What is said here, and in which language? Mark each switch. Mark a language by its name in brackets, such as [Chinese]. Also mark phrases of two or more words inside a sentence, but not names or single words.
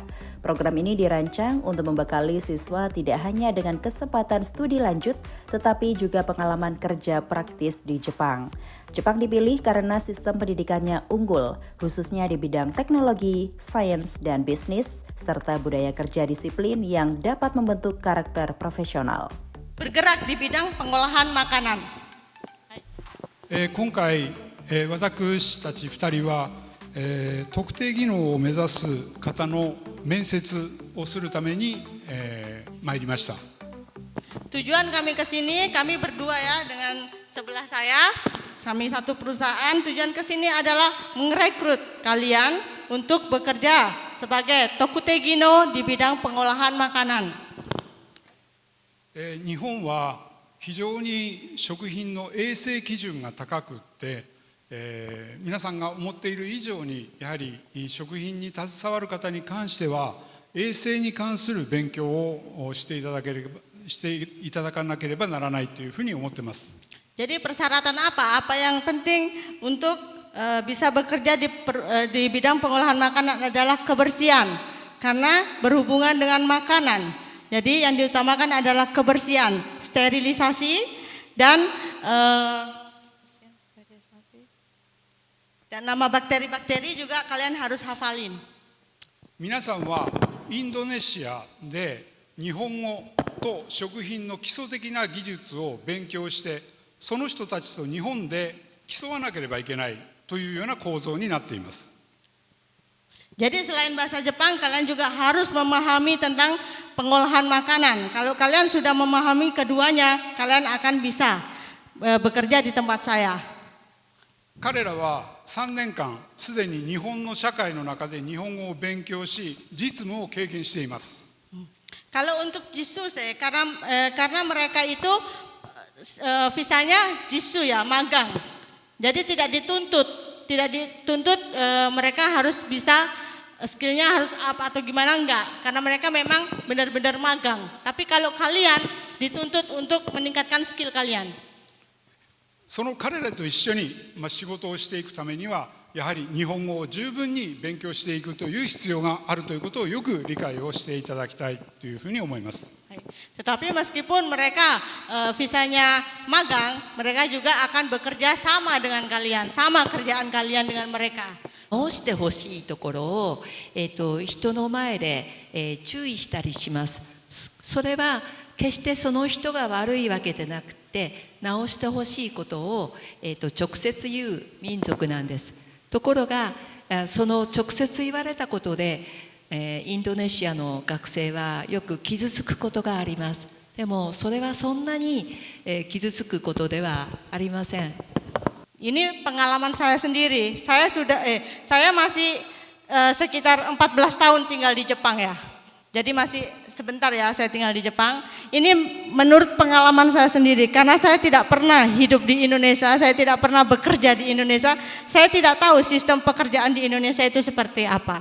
[Indonesian] Program ini dirancang untuk membekali siswa tidak hanya dengan kesempatan studi lanjut, tetapi juga pengalaman kerja praktis di Jepang. Jepang dipilih karena sistem pendidikannya unggul, khususnya di bidang teknologi, sains, dan bisnis, serta budaya kerja disiplin yang dapat membentuk karakter profesional. Bergerak di bidang pengolahan makanan. [Japanese] 今回、私たち2人は、特定技能を目指す方の面接をするために、参りました。 [Indonesian] Tujuan kami ke sini, kami berdua ya dengan sebelah saya, kami satu perusahaan. Tujuan ke sini adalah merekrut kalian untuk bekerja sebagai tokutegino di bidang pengolahan makanan. [Japanese] 日本は非常に食品の衛生基準が高くって、皆さんが思っている以上にやはり食品に携わる方に関しては衛生に関する勉強をしていただかなければならないというふうに思っています。 [Indonesian] Jadi persyaratan apa? Apa yang penting untuk bisa bekerja di bidang pengolahan makanan adalah kebersihan, karena berhubungan dengan makanan. Jadi yang diutamakan adalah kebersihan, sterilisasi, dan nama bakteri-bakteri juga kalian harus hafalin. [Japanese] 皆さんはインドネシアで日本語と食品の基礎的な技術を勉強して、その人たちと日本で競わなければいけないというような構造になっています。 [Indonesian] Jadi selain bahasa Jepang, kalian juga harus memahami tentang pengolahan makanan. Kalau kalian sudah memahami keduanya, kalian akan bisa bekerja di tempat saya. [Japanese] 彼らは3年間すでに日本の社会の中で日本語を勉強し、実務を経験しています。 [Indonesian] Kalau untuk jisuse, karena mereka itu visanya jisu ya, magang. Jadi tidak dituntut mereka harus bisa skillnya harus apa atau gimana, enggak, karena mereka memang benar-benar magang. Tapi kalau kalian dituntut untuk meningkatkan skill kalian. [Japanese] その彼らと一緒に仕事をしていくためにはやはり日本語を十分に勉強していくという必要があるということをよく理解をしていただきたいというふうに思います。 [Indonesian] Tetapi meskipun mereka visanya magang, mereka juga akan bekerja sama dengan kalian, sama kerjaan kalian dengan mereka. [Japanese] 直してほしいところを、人の前で、注意したりします。それは決してその人が悪いわけでなくて、直してほしいことを、直接言う民族なんです。ところがその直接言われたことでインドネシアの学生はよく傷つくことがあります。でもそれはそんなに、傷つくことではありません。 [Indonesian] Ini pengalaman saya sendiri. Saya masih sekitar 14 tahun tinggal di Jepang ya. Jadi masih sebentar ya saya tinggal di Jepang. Ini menurut pengalaman saya sendiri, karena saya tidak pernah hidup di Indonesia, saya tidak pernah bekerja di Indonesia, saya tidak tahu sistem pekerjaan di Indonesia itu seperti apa.